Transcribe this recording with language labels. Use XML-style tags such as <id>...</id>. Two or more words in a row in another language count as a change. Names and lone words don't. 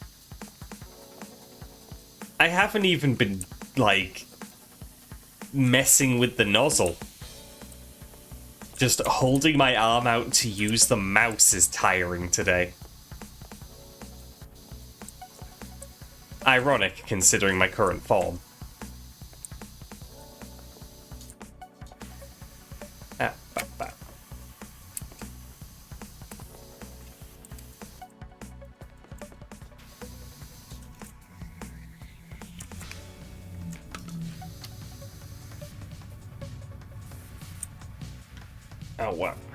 <en>I haven't even been, like, messing with the nozzle. Just holding my arm out to use the mouse is tiring today. Ironic, considering my current form. Ah, ba, ba. Oh, wow.</en>